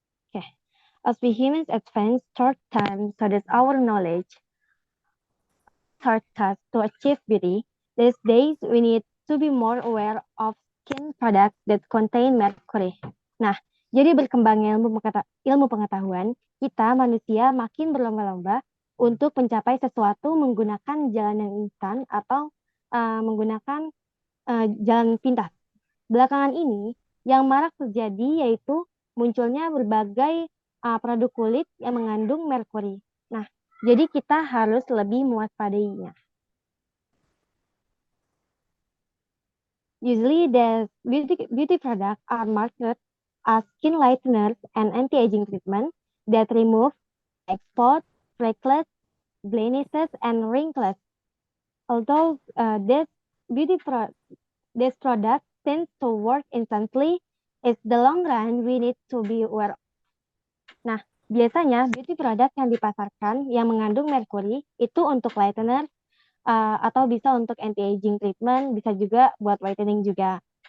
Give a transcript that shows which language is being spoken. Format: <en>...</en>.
<en>Okay, as we humans advance toward time, so does our knowledge shortcuts to achieve beauty. These days, we need to be more aware of skin products that contain mercury.</en> <id>Nah, jadi berkembangnya ilmu pengetahuan, kita manusia makin berlomba-lomba untuk mencapai sesuatu menggunakan jalan yang instan atau menggunakan jalan pintas. Belakangan ini, yang marak terjadi yaitu munculnya berbagai produk kulit yang mengandung merkuri. Nah, jadi kita harus lebih mewaspadainya.</id> <en>Usually, the beauty products are marketed as skin lighteners and anti-aging treatment that remove spots, freckles, blemishes, and wrinkles. Although this product tends to work instantly, it's the long run we need to be aware of.</en> <id>Nah, biasanya</id> <en>beauty product</en> <id>yang dipasarkan yang mengandung merkuri itu untuk lightener atau bisa untuk</id> <en>anti-aging treatment,</en> <id>bisa juga buat whitening juga.</id>